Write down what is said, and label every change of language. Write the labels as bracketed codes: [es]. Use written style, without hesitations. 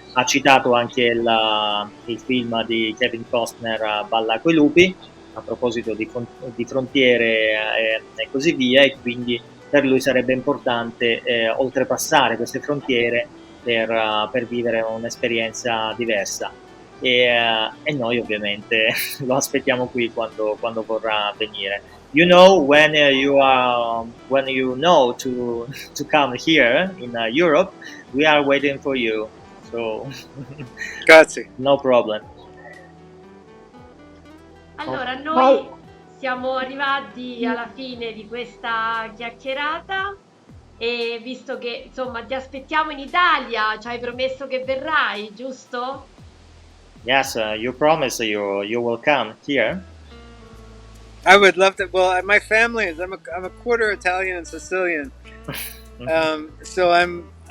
[it] Ha citato anche il film di Kevin Costner, Balla coi lupi, a proposito di frontiere e così via, e quindi per lui sarebbe importante oltrepassare queste frontiere per vivere un'esperienza diversa. E noi ovviamente lo aspettiamo qui quando vorrà venire. [en] You know, when you know to come here in Europe, we are waiting for you. So, [it] grazie. [en] No problem. [it] Allora, noi siamo arrivati alla fine di questa chiacchierata, e visto che insomma ti aspettiamo in Italia, ci hai promesso che verrai, giusto? [en] Yes, you promise you will come here. I would love to. Well, my family is. I'm a quarter Italian and Sicilian, so I'm